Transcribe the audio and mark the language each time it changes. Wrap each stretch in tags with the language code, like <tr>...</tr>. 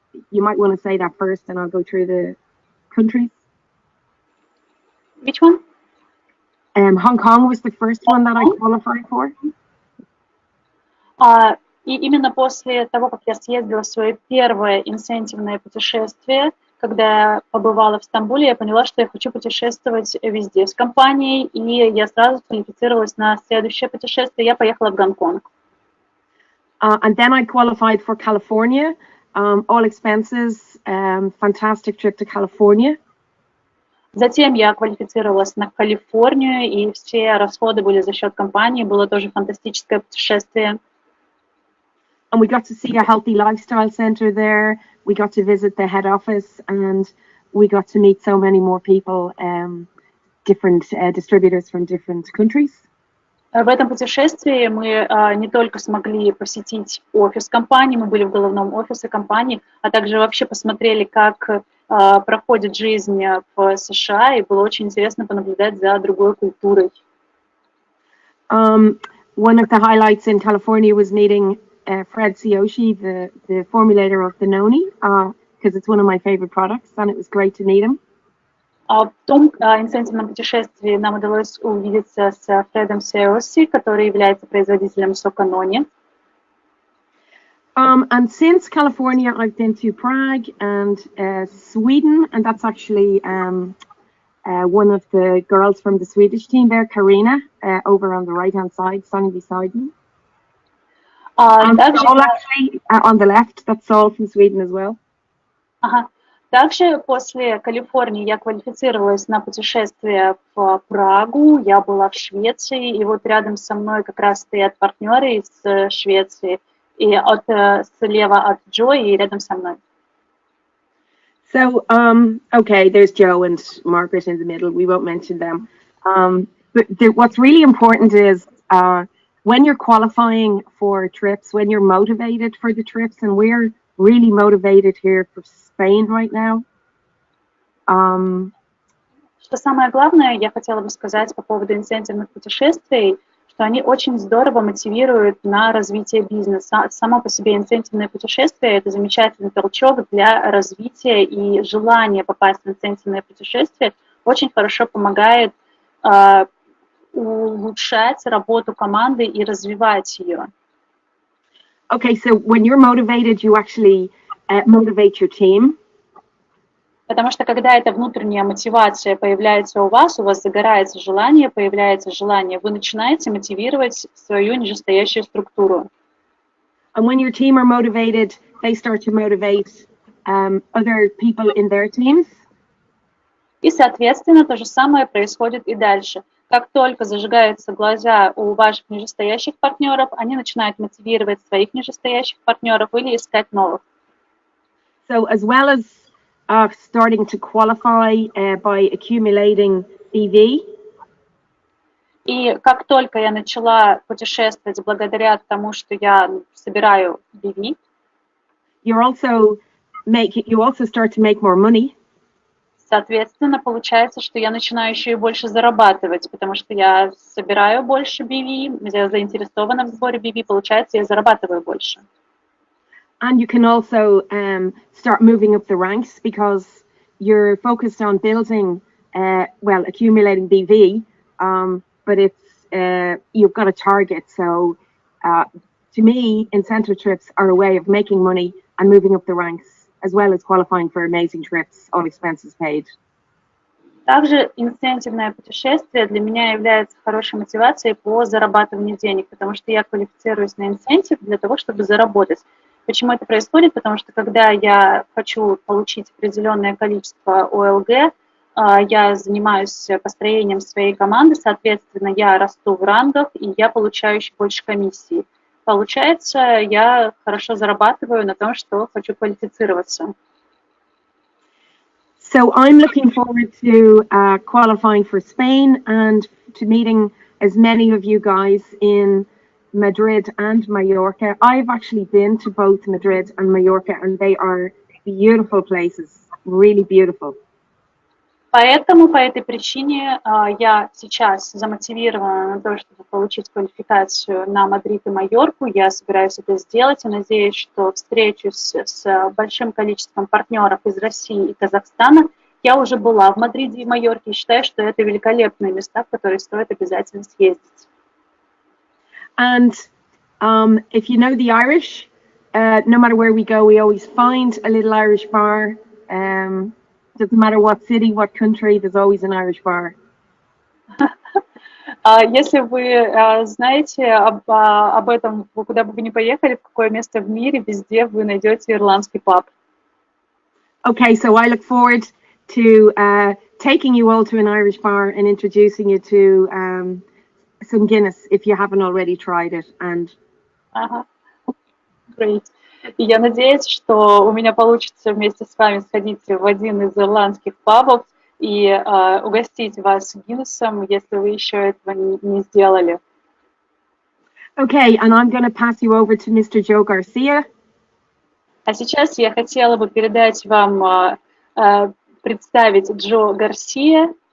<en>You might want to say that first, and I'll go through the countries. Which one? Hong Kong was the first one that I qualified for.</en> <ru>И именно после того, как я съездила в свое первое инцентивное путешествие, когда я побывала в Стамбуле, я поняла, что я хочу путешествовать везде с компанией, и я сразу квалифицировалась на следующее путешествие. Я поехала в Гонконг.</ru> <en>And then I qualified for California. All expenses, fantastic trip to California.</en> <ru>Затем я квалифицировалась на Калифорнию, и все расходы были за счет компании. Было тоже фантастическое путешествие.</ru> <en>And we got to see a healthy lifestyle center there. We got to visit the head office, and we got to meet so many more people, different distributors from different countries.</en> <ru>В этом путешествии мы не только смогли посетить офис компании, мы были в головном офисе компании, а также вообще посмотрели, как проходит жизнь в США, и было очень интересно понаблюдать за другой культурой.</ru> <en>One of the highlights in California was meeting Fred Sioshi, the formulator of the Noni, because it's one of my favorite products, and it was great to meet him.</en> <ru>В том инцентивном путешествии нам удалось увидеться с Фредом Сиоси, который является производителем сока Нони.</ru> <en>And since California, I've been to Prague and Sweden, and that's actually one of the girls from the Swedish team there, Karina, over on the right-hand side, standing beside me. And Saul, actually, on the left, that's Saul from Sweden as well.</en> <ru>Также после Калифорнии я квалифицировалась на путешествие в Прагу, я была в Швеции, и вот рядом со мной как раз стоят партнеры из Швеции, и слева от Джо и рядом со мной.</ru> <en>So, okay, there's Joe and Margaret in the middle. We won't mention them. But what's really important is when you're qualifying for trips, when you're motivated for the trips, and we're really motivated here for Spain right now.</en> <ru>Что самое главное, я хотела бы сказать по поводу инцентивных путешествий, что они очень здорово мотивируют на развитие бизнеса. Само по себе инцентивное путешествие – это замечательный толчок для развития, и желание попасть в инцентивное путешествие очень хорошо помогает улучшать работу команды и развивать ее.</ru> <en>Okay, so when you're motivated, you actually motivate your team.</en> <ru>Потому что когда эта внутренняя мотивация появляется у вас загорается желание, появляется желание, вы начинаете мотивировать свою нижестоящую структуру.</ru> <en>And when your team are motivated, they start to motivate other people in their teams.</en> <ru>И, соответственно, то же самое происходит и дальше. Как только зажигаются глаза у ваших нижестоящих партнеров, они начинают мотивировать своих нижестоящих партнеров или искать новых.</ru> <en>So as well as starting to qualify by accumulating BV,</en> <ru>и как только я начала путешествовать благодаря тому, что я собираю BV,</ru> <en>you also start to make more money.</en> <ru>Соответственно, получается, что я начинаю еще и больше зарабатывать, потому что я собираю больше BV, я заинтересована в сборе BV, получается, я зарабатываю больше.</ru> <en>And you can also start moving up the ranks because you're focused on building, accumulating BV, but it's you've got a target. So to me, incentive trips are a way of making money and moving up the ranks, as well as qualifying for amazing trips, all expenses paid.</en> <ru>Также инцентивное путешествие для меня является хорошей мотивацией по зарабатыванию денег, потому что я квалифицируюсь на инцентив для того, чтобы заработать. Почему это происходит? Потому что когда я хочу получить определенное количество ОЛГ, я занимаюсь построением своей команды, соответственно, я расту в рангах, и я получаю еще больше комиссий. Получается, я хорошо зарабатываю на том, что хочу квалифицироваться.</ru> <en>So I'm looking forward to qualifying for Spain and to meeting as many of you guys in Madrid and Mallorca. I've actually been to both Madrid and Mallorca, and they are beautiful places, really beautiful.</en> <ru>Поэтому, по этой причине, я сейчас замотивирована на то, чтобы получить квалификацию на Мадрид и Майорку. Я собираюсь это сделать и надеюсь, что встречусь с большим количеством партнеров из России и Казахстана. Я уже была в Мадриде и Майорке и считаю, что это великолепные места, в которые стоит обязательно съездить.</ru> <en>And if you know the Irish, no matter where we go, we always find a little Irish bar. Doesn't matter what city, what country, there's always an Irish bar.</en> <ru>Если вы знаете об этом, куда бы вы ни поехали, в какое место в мире, везде вы найдете ирландский паб.</ru> <en>Okay, so I look forward to taking you all to an Irish bar and introducing you to some Guinness if you haven't already tried it. And Great.</en> <ru>И я надеюсь, что у меня получится вместе с вами сходить в один из ирландских пабов и угостить вас Гиннесом, если вы еще этого не сделали.</ru> <en>Okay, and I'm going to pass you over to Mr. Joe Garcia.</en> <ru>А сейчас я хотела бы передать вам, представить Джо Гарсия.</ru>